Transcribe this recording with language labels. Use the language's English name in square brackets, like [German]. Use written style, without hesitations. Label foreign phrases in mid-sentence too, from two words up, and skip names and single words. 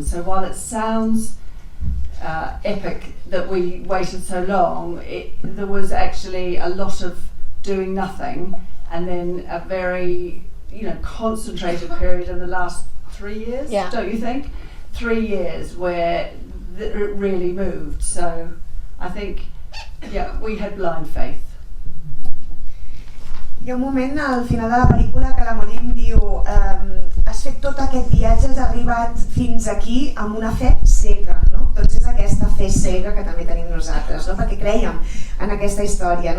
[English] So while it sounds epic that we waited so long, there was actually a lot of doing nothing, and then a very concentrated period in the last 3 years, don't you think? 3 years where it really moved. So I think, we had blind faith. [Catalan] Hi ha un moment al final de la pel·lícula que la Maureen diu has fet tot aquest viatge, has arribat fins aquí amb una fe cega, no? Doncs és aquesta fe cega que també tenim nosaltres, no? Perquè creiem en aquesta història, no?